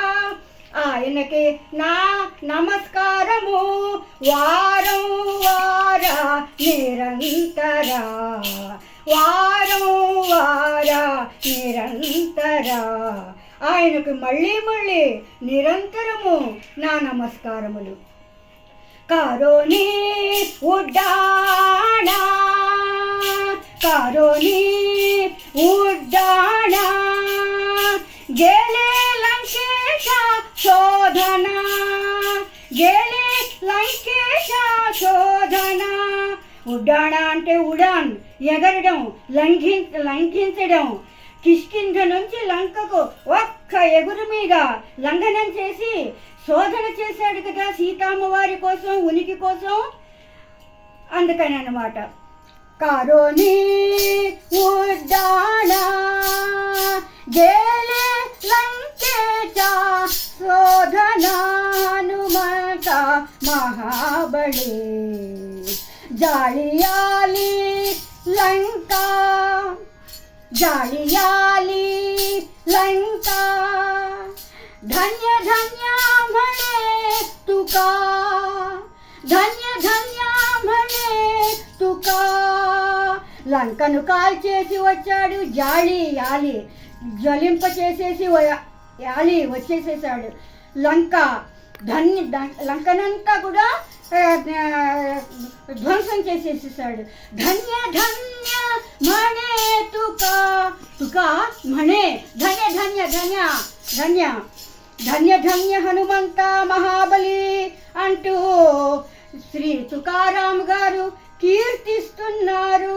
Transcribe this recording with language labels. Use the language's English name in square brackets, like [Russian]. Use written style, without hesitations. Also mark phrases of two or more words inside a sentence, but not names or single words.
[Telugu] ఆయనకి నా నమస్కారము [Marathi] वारंवार निरंतर, वारंवार निरंतर. [Telugu] ఆయనకు మళ్ళీ మళ్ళీ నిరంతరము నా నమస్కారములు. [Marathi] करोनि उड्डाण, करोनि उड्डाण, गेले लंकेचा शोधन, गेले लंकेचा शोधन. [Telugu] ఉడ్డాణ అంటే ఉడాన్, ఎగరడం, లంఘించడం. కిష్కింధ నుంచి లంకకు ఒక్క ఎగురు మీద లంఘనం చేసి శోధన చేశాడు కదా సీతామ్మవారి కోసం, ఉనికి కోసం. అందుకని అన్నమాట. [Marathi] करोनि उड्डाण, गेले लंकेचा शोधन, हनुमंत महाबली. जाळी आली लंका, जाळी आली लंका, धन्य धन्य म्हणे तुका, धन्य धन्य म्हणे तुका. [Telugu] లంకను కాల్చేసి వచ్చాడు, [Marathi] जाळी आली [Telugu] జ్వలింప చేసేసి యాలి వచ్చేసేసాడు. లంకనంతా కూడా ధ్వంసం చేసేసేసాడు. [Marathi] धन्य धन्य म्हणे तुका, तुका म्हणे, धन्य धन्य धन्य धन्य धन्य धन्य हनुमंत महाबली [Telugu] అంటూ శ్రీ తుకారాం గారు కీర్తిస్తున్నారు.